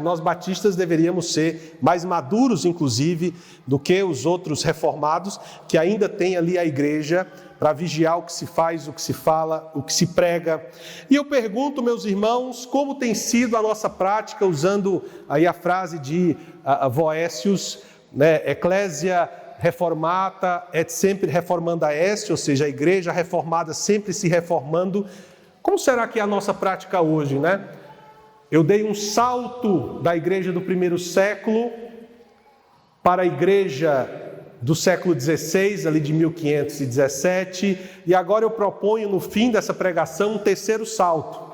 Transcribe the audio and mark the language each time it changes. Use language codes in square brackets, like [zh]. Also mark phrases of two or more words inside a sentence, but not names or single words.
[pt] Nós batistas deveríamos ser mais maduros, inclusive, do que os outros reformados, que ainda tem ali a igreja para vigiar o que se faz, o que se fala, o que se prega. E eu pergunto, meus irmãos, como tem sido a nossa prática, usando aí a frase de Voécius, né, [la] Ecclesia reformata et sempre reformanda est, [pt] ou seja, a igreja reformada sempre se reformando. Como será que é a nossa prática hoje, né? Eu dei um salto da igreja do primeiro século para a igreja do século XVI, ali de 1517, e agora eu proponho no fim dessa pregação um terceiro salto.